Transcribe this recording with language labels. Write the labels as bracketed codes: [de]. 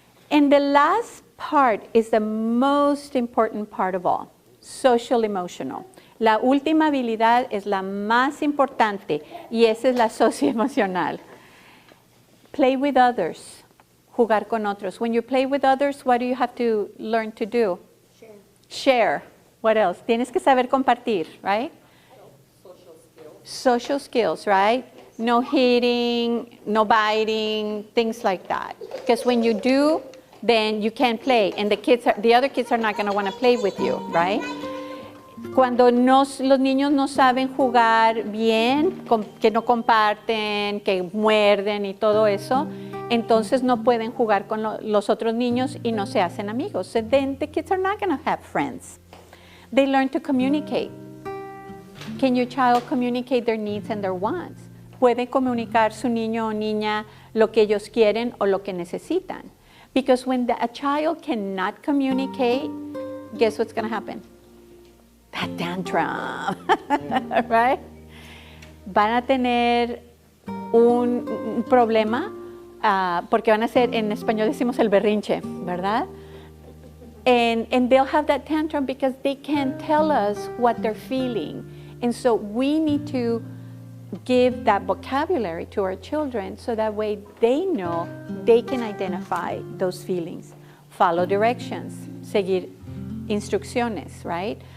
[en] And the last part is the most important part of all, social emotional. [es] La última habilidad es la más importante y esa es la socioemocional. [en] Play with others, [es] jugar con otros. [en] When you play with others, what do you have to learn to do? Share. Share. What else? [es] Tienes que saber compartir, [en] right? Social skills. Social skills, right? No hitting, no biting, things like that. Because when you do, then you can't play, and the other kids are not going to want to play with you, right? [es] Cuando los niños no saben jugar bien, que no comparten, que muerden y todo eso, entonces no pueden jugar con los otros niños y no se hacen amigos. [en] So then the kids are not going to have friends. They learn to communicate. Can your child communicate their needs and their wants? [es] ¿Puede comunicar su niño o niña lo que ellos quieren o lo que necesitan? [en] Because when a child cannot communicate, guess what's going to happen? That tantrum, right? [es] Van a tener un problema porque van a ser, en español decimos el berrinche, ¿verdad? [en] And they'll have that tantrum because they can't tell us what they're feeling. And so we need to give that vocabulary to our children so that way they know they can identify those feelings. Follow directions, [es] seguir instrucciones, [en] right?